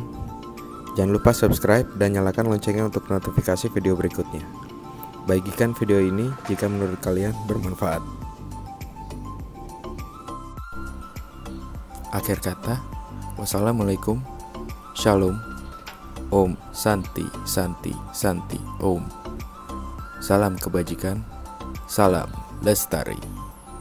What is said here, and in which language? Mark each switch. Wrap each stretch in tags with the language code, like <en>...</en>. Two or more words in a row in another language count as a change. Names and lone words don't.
<id>Jangan lupa subscribe dan nyalakan loncengnya untuk notifikasi video berikutnya. Bagikan video ini jika menurut kalian bermanfaat. Akhir kata, wassalamualaikum, shalom, Om Santi Santi Santi Om. Salam kebajikan, Salam Lestari.</id>